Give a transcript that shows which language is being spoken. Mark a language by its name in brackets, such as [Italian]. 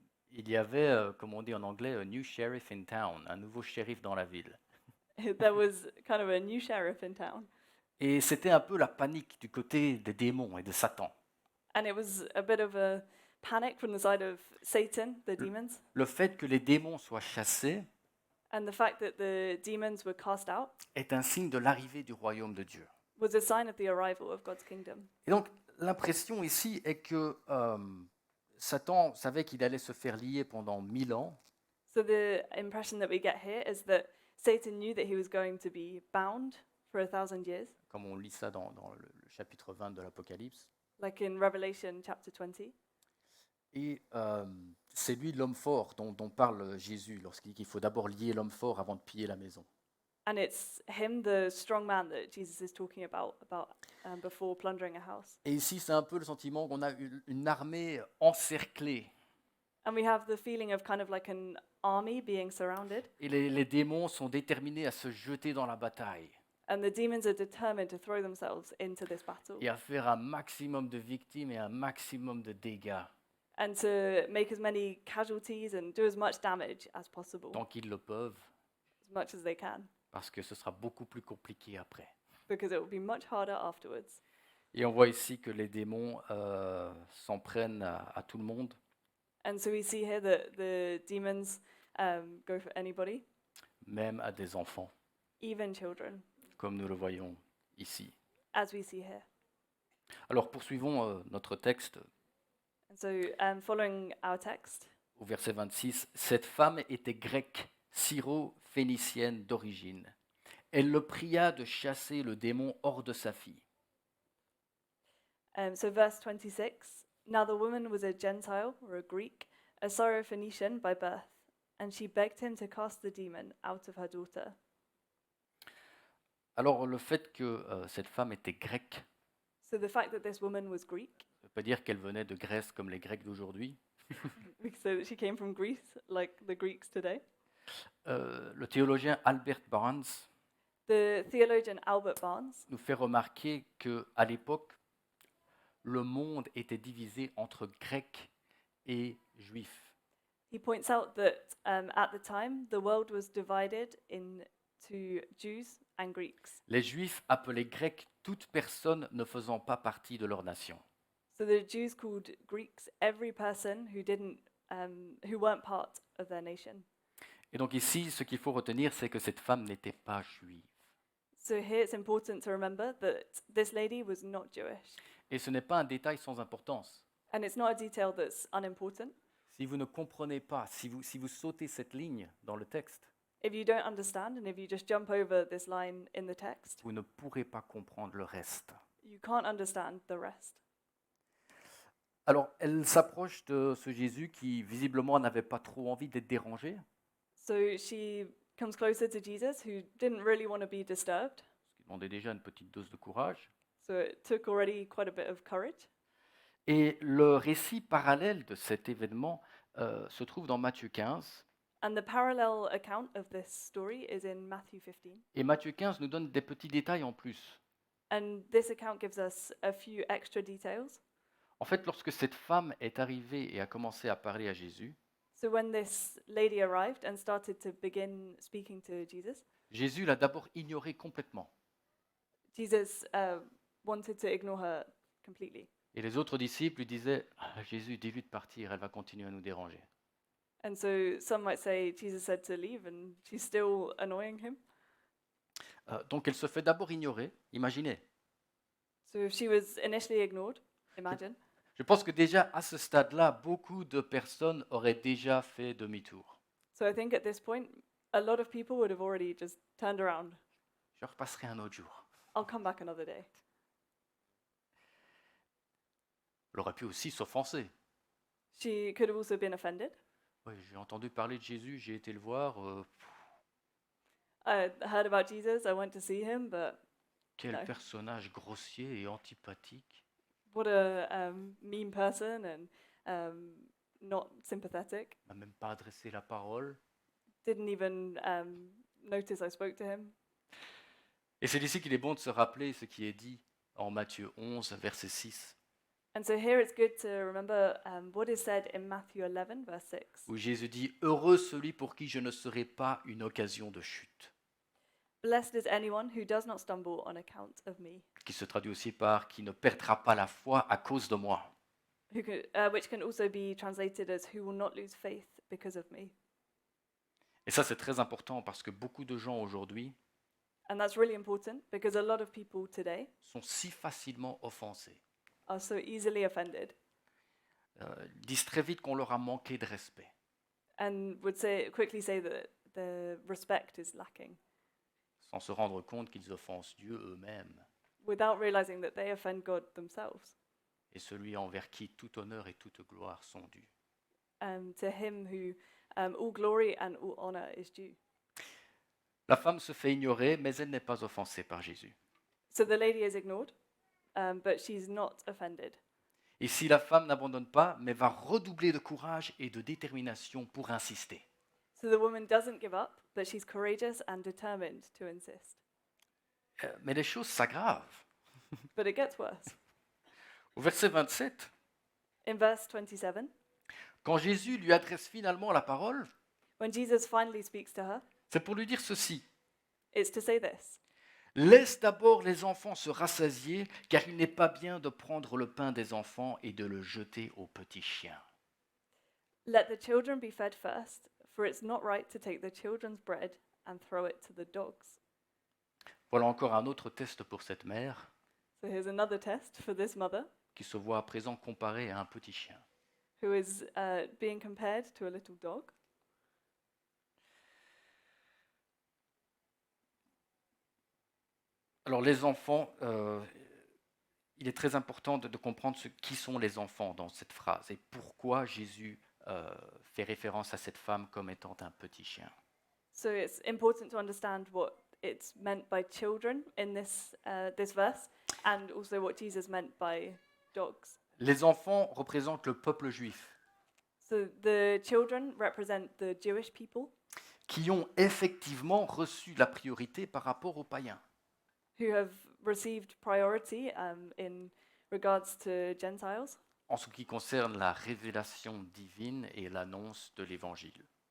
[French] il y avait, comme on dit en anglais, [English] a new sheriff in town, [French] un nouveau shérif dans la ville. [English] there was kind of a new sheriff in town. [French] Et c'était un peu la panique du côté des démons et de Satan. [English] And it was a bit of a panic from the side of Satan, the demons, [French] Le fait que les démons soient chassés [English] and the fact that the demons were cast out [French] est un signe de l'arrivée du royaume de Dieu. [English] was a sign of the arrival of God's kingdom. [French] Et donc, l'impression ici est que Satan savait qu'il allait se faire lier pendant 1000 ans, [English] So the impression that we get here is that Satan knew that he was going to be bound for 1,000 years, [French] comme on lit ça dans le chapitre 20 de l'Apocalypse. [English] like in Revelation chapter 20. [French] Et c'est lui l'homme fort dont parle Jésus lorsqu'il dit qu'il faut d'abord lier l'homme fort avant de piller la maison. [English] And it's him, the strong man, that Jesus is talking about before plundering a house. [French] Et ici, c'est un peu le sentiment qu'on a une armée encerclée. [English] And we have the feeling of kind of like an army being surrounded, [French] Et les démons sont déterminés à se jeter dans la bataille [English] and the demons are determined to throw themselves into this battle [French] et à faire un maximum de victimes et un maximum de dégâts [English] and to make as many casualties and do as much damage as possible, [French] tant qu'ils le peuvent, [English] as much as they can, [French] parce que ce sera beaucoup plus compliqué après. [English] because it will be much harder afterwards. [French] Et on voit ici que les démons s'en prennent à tout le monde, [English] And so we see here that the demons go for anybody, [French] même à des enfants, [English] even children, [French] comme nous le voyons ici. [English] as we see here. [French] Alors poursuivons notre texte [English] And so following our text, [French] au verset 26. Cette femme était grecque, syro-phénicienne d'origine. Elle le pria de chasser le démon hors de sa fille. [English] so verse 26, now the woman was a Gentile or a Greek, a Syrophoenician by birth, and she begged him to cast the demon out of her daughter. [French] Alors le fait que cette femme était grecque, [English] So the fact that this woman was Greek, [French] ça ne veut pas dire qu'elle venait de Grèce comme les Grecs d'aujourd'hui. [English] so that she came from Greece, like the Greeks today. [French] Le théologien Albert Barnes [English] The theologian Albert Barnes [French] nous fait remarquer qu'à l'époque, le monde était divisé entre Grecs et Juifs. [English] he points out that at the time the world was divided into Jews and Greeks. [French] Les Juifs appelaient Grecs toute personne ne faisant pas partie de leur nation. [English] So the Jews called Greeks every person who weren't part of their nation. [French] Et donc ici, ce qu'il faut retenir, c'est que cette femme n'était pas juive. [English] So here it's important to remember that this lady was not Jewish. [French] Et ce n'est pas un détail sans importance. [English] And it's not a detail that's unimportant. [French] Si vous ne comprenez pas, si vous sautez cette ligne dans le texte, [English] If you don't understand and if you just jump over this line in the text, [French] vous ne pourrez pas comprendre le reste. [English] you can't understand the rest. [French] Alors, elle s'approche de ce Jésus qui visiblement n'avait pas trop envie d'être dérangé, [English] So she comes closer to Jesus, who didn't really want to be disturbed. [French] ce qui demandait déjà une petite dose de courage. [English] So it took already quite a bit of courage. [French] Et le récit parallèle de cet événement se trouve dans Matthieu 15. [English] And the parallel account of this story is in Matthew 15. [French] Et Matthieu 15 nous donne des petits détails en plus. [English] And this account gives us a few extra details. [French] En fait, lorsque cette femme est arrivée et a commencé à parler à Jésus, [English] So when this lady arrived and started to begin speaking to Jesus, [French] Jésus l'a d'abord ignorée complètement. [English] Jesus wanted to ignore her completely. [French] Et les autres disciples lui disaient ah, Jésus, dis-lui de partir, elle va continuer à nous déranger. [English] And so some might say Jesus said to leave and she's still annoying him. [French] Donc elle se fait d'abord ignorer, imaginez. [English] So if she was initially ignored, imagine. [French] Je pense que déjà à ce stade-là, beaucoup de personnes auraient déjà fait demi-tour. [English] So I think at this point, a lot of people would have already just turned around. [French] Je repasserai un autre jour. [English] I'll come back another day. [French] Elle aurait pu aussi s'offenser. [English] She could have also been offended. [French] Oui, j'ai entendu parler de Jésus, j'ai été le voir. [English] I heard about Jesus, I went to see him, but [French] Quel [English] No. [French] personnage grossier et antipathique. [English] what a mean person and not sympathetic. [French] Il m'a même pas adressé la parole. [English] Didn't even notice I spoke to him. [French] Et c'est ici qu'il est bon de se rappeler ce qui est dit en Matthieu 11, verset 6, [English] And so here it's good to remember what is said in Matthew 11, verse 6, [French] où Jésus dit « Heureux celui pour qui je ne serai pas une occasion de chute », [English] Blessed is anyone who does not stumble on account of me, [French] qui se traduit aussi par « qui ne perdra pas la foi à cause de moi ». [English] which can also be translated as who will not lose faith because of me. [French] Et ça, c'est très important parce que beaucoup de gens aujourd'hui [English] And that's really important because a lot of people today [French] sont si facilement offensés. [English] are so easily offended [French] Disent très vite qu'on leur a manqué de respect. [English] and would quickly say that the respect is lacking [French] Sans se rendre compte qu'ils offensent Dieu eux-mêmes [English] without realizing that they offend God themselves, [French] et celui envers qui tout honneur et toute gloire sont dus. [English] to him who all glory and all honor is due. [French] La femme se fait ignorer, mais elle n'est pas offensée par Jésus. [English] So the lady is ignored, but she's not offended. [French] Et si la femme n'abandonne pas, mais va redoubler de courage et de détermination pour insister. [English] So the woman doesn't give up, but she's courageous and determined to insist. [French] Mais les choses s'aggravent. [English] But it gets worse. [French] Au verset 27, [English] In verse 27, [French] quand Jésus lui adresse finalement la parole, [English] when Jesus finally speaks to her, [French] c'est pour lui dire ceci. [English] it's to say this: [French] Laisse d'abord les enfants se rassasier, car il n'est pas bien de prendre le pain des enfants et de le jeter aux petits chiens. [English] Let the children be fed first, for it's not right to take the children's bread and throw it to the dogs. [French] Voilà encore un autre test pour cette mère [English] So here's another test for this mother [French] qui se voit à présent comparée à un petit chien. [English] who is being compared to a little dog. [French] Alors les enfants, il est très important de comprendre qui sont les enfants dans cette phrase et pourquoi Jésus fait référence à cette femme comme étant un petit chien. [English] So it's important to understand what it's meant by children in this verse, and also what Jesus meant by dogs. [French] Les enfants représentent le peuple juif [English] So the children represent the Jewish people [French] qui ont effectivement reçu la priorité par rapport aux païens. [English] who have received priority in regards to Gentiles [French] En ce qui concerne la révélation divine et l'annonce de l'évangile.